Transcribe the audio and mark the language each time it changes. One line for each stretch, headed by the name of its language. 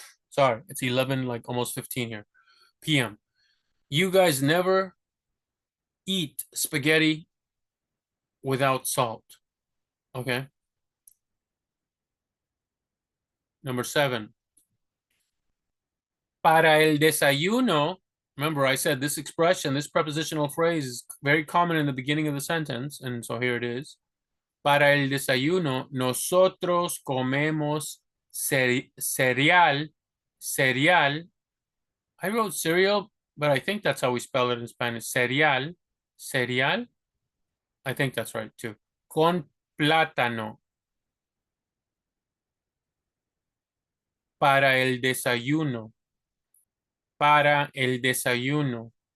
English: Sorry, it's 11, like almost 15 here. PM. You guys never eat spaghetti without salt. Okay. Number 7.
Spanish: Para el desayuno.
English: Remember, I said this expression, this prepositional phrase is very common in the beginning of the sentence. And so here it is.
Spanish: Para el desayuno, nosotros comemos cereal. Cereal.
English: I wrote cereal, but I think that's how we spell it in Spanish. Cereal. Cereal. I think that's right too.
Spanish: Con plátano. Para el desayuno. Para el desayuno.